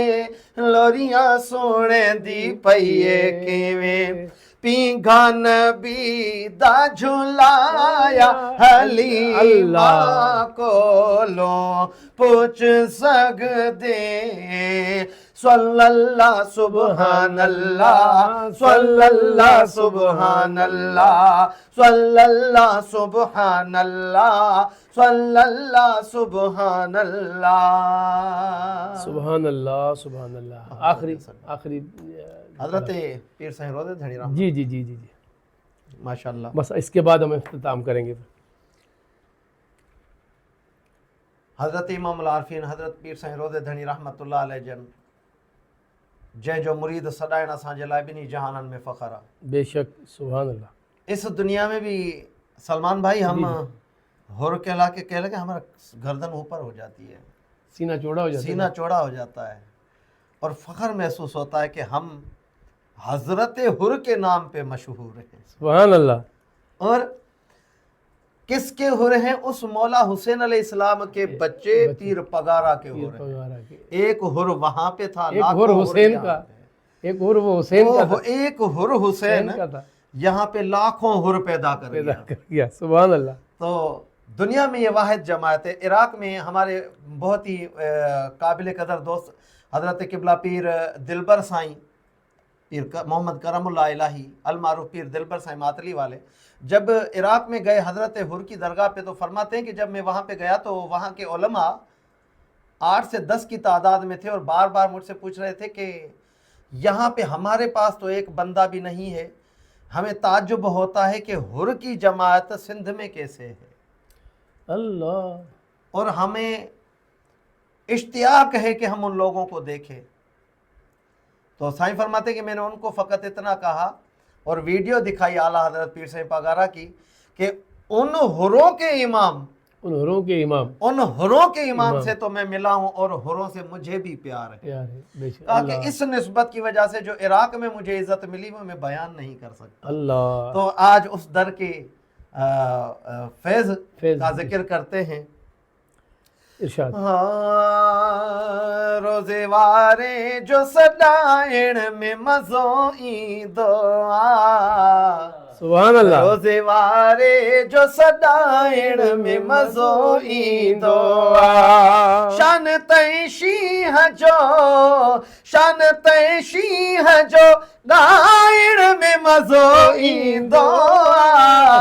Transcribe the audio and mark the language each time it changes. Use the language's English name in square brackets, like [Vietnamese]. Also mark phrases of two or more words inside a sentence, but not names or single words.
[Punjabi] لوریاں سنے دی پئیے کویں پینگھا نبی دا جھلایا حلیمہ کو لو پچھ سکدے [Arabic] صلى الله سبحان الله صلى الله سبحان الله صلى الله سبحان الله صلى الله سبحان الله سبحان الله۔ سبحان الله. [Urdu] آخری آخری حضرت پیر صاحب روضے دھنی رحمت جی جی جی جی جی. ماشاءاللہ. بس اس کے بعد ہم اختتام کریں گے. [Sindhi] हज़रत इमाम आरफीन हज़रत पीर साईं रोज़े धनी [Arabic] رحمة الله عليه [Sindhi] जन जंहिंजो मुरीद सदाइण असांजे लाइ ॿिन्ही जहाननि में फ़ख़्रु आहे। [Arabic] بیشک سبحان الله. [Urdu] اس دنیا میں بھی سلمان بھائی ہم حر کہلا کے کہہ لگے ہمارا گردن اوپر ہو جاتی ہے, سینہ چوڑا ہو جاتا ہے. سینہ چوڑا ہو جاتا ہے اور فخر محسوس ہوتا ہے کہ ہم حضرت حر کے نام پے مشہور ہیں. [Arabic] سبحان الله. [Urdu] اور کس کے حر ہیں? اس مولا حسین علیہ السلام کے بچے پیر پگارا کے حر ہیں. پگارا کے ایک حر وہاں پے تھا, ایک حر حسین کا، ایک حر وہ حسین کا تھا, ایک حر حسین کا تھا, یہاں پے لاکھوں حر پیدا کر [Arabic] گیا۔ سبحان الله. [Urdu] تو دنیا میں یہ واحد جماعت ہے. عراق میں ہمارے بہت ہی قابل قدر دوست حضرت قبلہ پیر دلبر سائیں پیر محمد کرم اللہ الٰہی المعروف پیر دلبر سائیں ماتلی والے جب عراق میں گئے حضرت حر کی درگاہ پے تو فرماتے ہیں کہ جب میں وہاں پے گیا تو وہاں کے علماء 8 سے 10 کی تعداد میں تھے اور بار بار مجھ سے پوچھ رہے تھے کہ یہاں پے ہمارے پاس تو ایک بندہ بھی نہیں ہے، ہمیں تعجب ہوتا ہے کہ حر کی جماعت سندھ میں کیسے ہے اللہ, اور ہمیں اشتیاق ہے کہ ہم ان لوگوں کو دیکھیں. تو سائیں فرماتے کہ میں نے ان کو فقط اتنا کہا اور ویڈیو دکھائی اعلیٰ حضرت پیر سائیں پگارا کی کہ ان حروں کے امام, ان حروں کے امام, ان حروں کے امام سے تو میں ملا ہوں اور حروں سے مجھے بھی پیار ہے. کہا کہ اس نسبت کی وجہ سے جو عراق میں مجھے عزت ملی وہ میں بیان نہیں کر سکتا. اللہ. تو آج اس در کے فیض کا ذکر کرتے ہیں. ارشاد. ہاں, [Sindhi] रोज़े वारे जो सदाइण में मज़ो ईंदो आ, [Arabic] سبحان الله. [Sindhi] रोज़े वारे जो सदाइण में मज़ो ईंदो आ, शान तई शींह जो, शान तई शींह जो ॻाइण में मज़ो ईंदो आ।